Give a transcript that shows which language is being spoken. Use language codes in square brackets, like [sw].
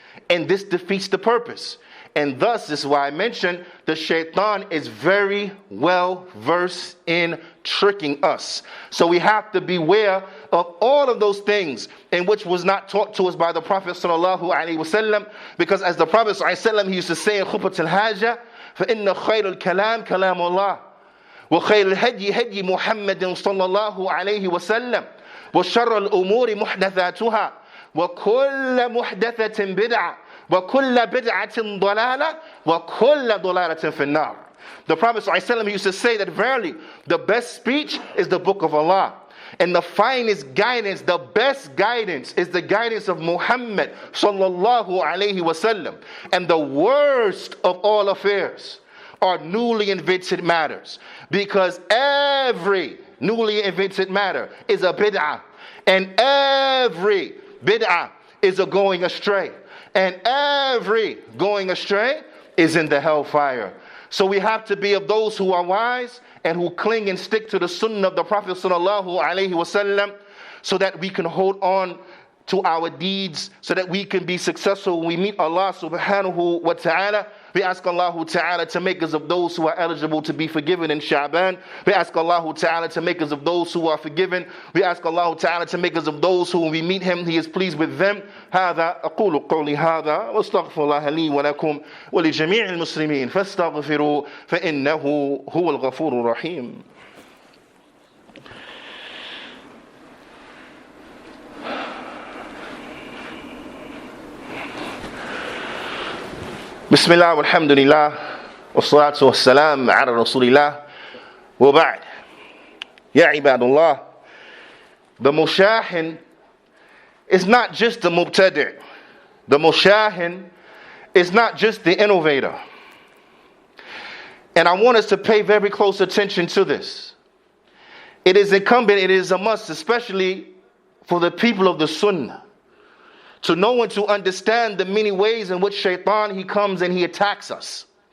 [en] And this defeats the purpose. And thus, this is why I mentioned the shaitan is very well versed in tricking us. So we have to beware of all of those things in which was not taught to us by the Prophet sallallahu alaihi wasallam. Because as the Prophet sallallahu alaihi wasallam, he used to say in khutbat al-hajjah, [ar] فَإِنَّ خَيْرَ الْكَلَامِ كَلَامُ اللَّهِ وَخَيْرَ الْهَدْيِ هَدْيِ مُحَمَّدٍ صَلَّى اللَّهُ عَلَيْهِ وَسَلَّمَ وَشَرَّ الْأُمُورِ مُحْدَثَاتُهَا وَكُلَّ مُحْدَثَةٍ بِدْعَةٍ وَكُلَّ بِدْعَةٍ ضَلَالَةٍ وَكُلَّ ضَلَالَةٍ فِي النَّارِ. [en] The Prophet ﷺ used to say that verily the best speech is the book of Allah. And the finest guidance, the best guidance is the guidance of Muhammad sallallahu alayhi wasallam. And the worst of all affairs are newly invented matters. Because every newly invented matter is a bid'ah. And every bid'ah is a going astray. And every going astray is in the hellfire. So we have to be of those who are wise and who cling and stick to the sunnah of the Prophet sallallahu alaihi wasallam, so that we can hold on to our deeds, so that we can be successful when we meet Allah subhanahu wa ta'ala. We ask Allah ta'ala to make us of those who are eligible to be forgiven in Sha'baan. We ask Allah ta'ala to make us of those who are forgiven. We ask Allah ta'ala to make us of those who, when we meet Him, He is pleased with them. [ar] هذا أقول قولي هذا واستغفر الله لي ولكم ولجميع المسلمين فاستغفروا فإنه هو الغفور الرحيم. بسم الله والحمد لله والصلاة والسلام على رسول الله وبعد. يا عباد الله, [en] the mushahin is not just the mubtadi'. The mushahin is not just the innovator. And I want us to pay very close attention to this. It is incumbent, it is a must, especially for the people of the Sunnah, to know and to understand the many ways in which Shaitan, he comes and he attacks us.